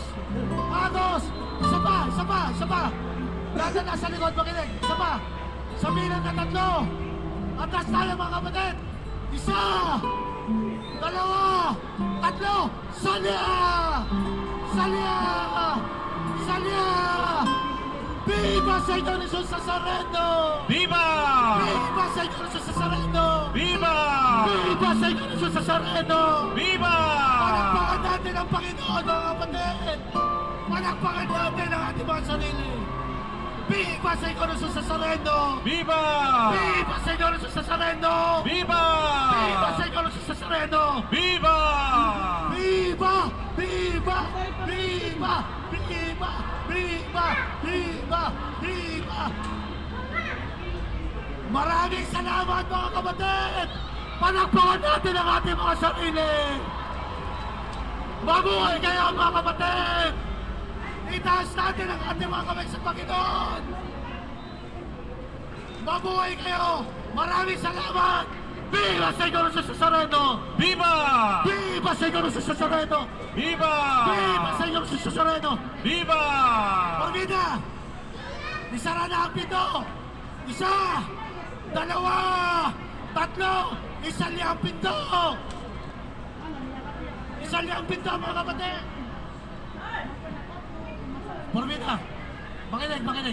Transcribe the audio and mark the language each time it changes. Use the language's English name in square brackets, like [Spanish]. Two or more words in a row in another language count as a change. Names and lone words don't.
[Filipino] Agos! Isa pa! Isa pa! Isa pa! Lahat na nasa likod, makinig! Isa pa! Sabihin ng tatlo! Atras tayo mga kapatid! 1, 2, 3! Salya! Salya! Salya! [Spanish] Viva Señor Jesus Nazareno! Viva! Viva Señor Jesus Nazareno! Viva! Viva Señor Jesus Nazareno! Viva! [Filipino] Palakpakan natin ang Panginoon mga kapatid! Palakpakan natin ang ating mga sarili! [Spanish] Viva Señor Jesus Nazareno! Viva! Viva Señor Jesus Nazareno! Viva! Viva Señor Jesus Nazareno! Viva! Viva! Viva! Viva! Viva! Viva! Viva! Viva! Viva! [Filipino] Maraming salamat mga kapatid! Palakpakan natin ang ating mga sarili! Mabuhay kayo mga kapatid! Itaas natin ang ating mga kamay sa Panginoon! Mabuhay kayo! Maraming salamat! [Spanish] Viva Señor Jesus Nazareno! Viva! Viva Señor Jesus Nazareno! Viva! Viva Señor Jesus Nazareno! Viva! [Filipino] Formida! Isara na ang pito! Isa! Dalawa! Tatlo! Isa liyang pinto! Isa liyang pinto mga kapatid! Formida! Makinig!